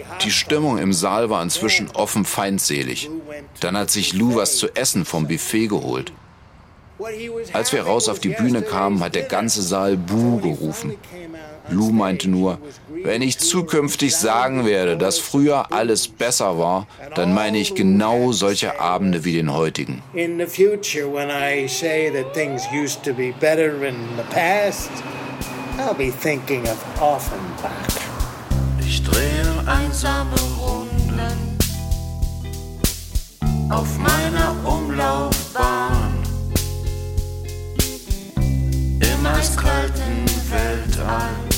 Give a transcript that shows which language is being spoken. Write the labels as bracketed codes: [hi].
[de] Die Stimmung im Saal war inzwischen offen feindselig. Dann hat sich Lou was zu essen vom Buffet geholt. Als wir raus auf die Bühne kamen, hat der ganze Saal Buh gerufen. Lou meinte nur, wenn ich zukünftig sagen werde, dass früher alles besser war, dann meine ich genau solche Abende wie den heutigen. [en] In the future, when I say that things used to be better in the past, I'll be thinking of Offenbach. [de] Ich drehe einsame Runden auf meiner Umlaufbahn im eiskalten Weltall.